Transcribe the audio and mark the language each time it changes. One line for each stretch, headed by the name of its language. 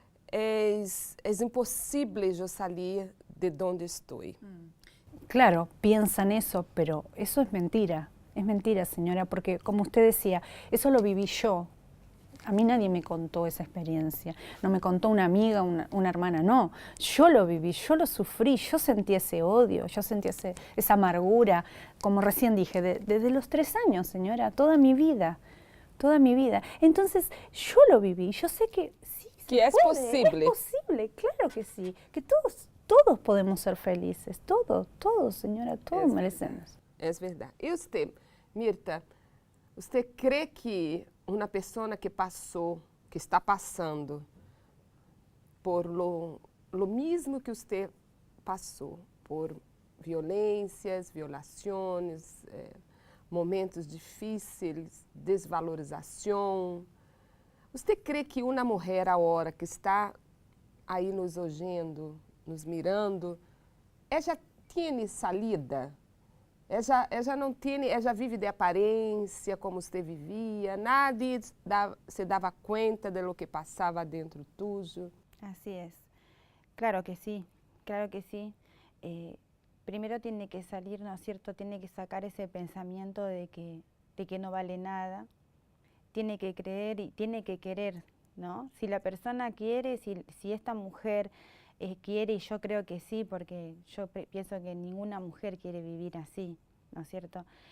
Portuguese: É impossível eu sair de onde estou.
Spanish: Claro, piensan eso, pero eso es mentira, señora, porque como usted decía, eso lo viví yo. A mí nadie me contó esa experiencia, no me contó una amiga, una hermana, no. Yo lo viví, yo lo sufrí, yo sentí ese odio, yo sentí esa amargura, como recién dije, desde los 3 años, señora, toda mi vida. Entonces, yo lo viví, yo sé que sí, que es posible. Es posible, claro que sí, que todos podemos ser felices, todos, señora, todos merecemos. Es verdad. ¿Y usted, Mirta, usted cree que una persona que pasó, que está pasando por lo mismo que usted pasó,
Portuguese: por violências, violações, momentos difíceis, desvalorização, você crê que uma mulher agora que está aí nos ouvindo, nos mirando, ela tem salida? Ela não tem, ela vive de aparência como você vivia, nadie se dava conta de lo que passava
Spanish: dentro tuyo. Así es. Claro que sí, claro que sí. Primero tiene que salir, ¿no es cierto? Tiene que sacar ese pensamiento de que no vale nada. Tiene que creer y tiene que querer, ¿no? Si la persona quiere, si esta mujer quiere, y yo creo que sí, porque yo pienso que ninguna mujer quiere vivir así, ¿no es cierto?